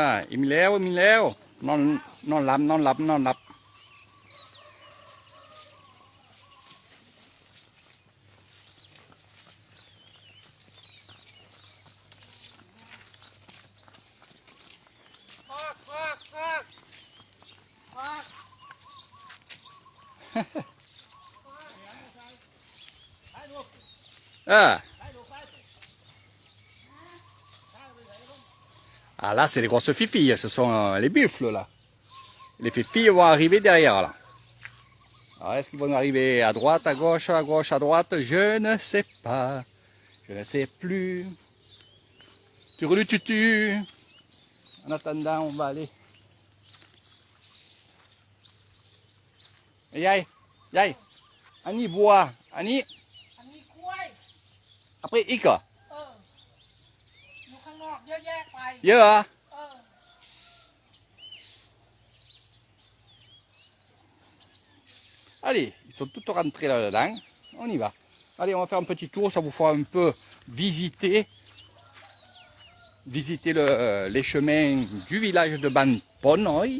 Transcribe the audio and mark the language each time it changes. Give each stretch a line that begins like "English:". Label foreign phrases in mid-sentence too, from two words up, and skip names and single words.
Thai: อิ่มแล้ว นอนหลับ ควักควักควักควัก
French: Ah là c'est les grosses fifilles, ce sont les buffles là. Les fifilles vont arriver derrière là. Alors est-ce qu'ils vont arriver à droite, à gauche, à droite? Je ne sais pas. Je ne sais plus. Tutu. En attendant, on va aller. Yay. Annie boit. Annie.
Thai: อันนี้กล้วย
French: Après, Ika.
Thai: อยู่ข้างนอกเยอะแยะไป Yeah.
French: Allez, ils sont tous rentrés là-dedans. On y va. Allez, on va faire un petit tour. Ça vous fera un peu visiter les chemins du village de Banponoy.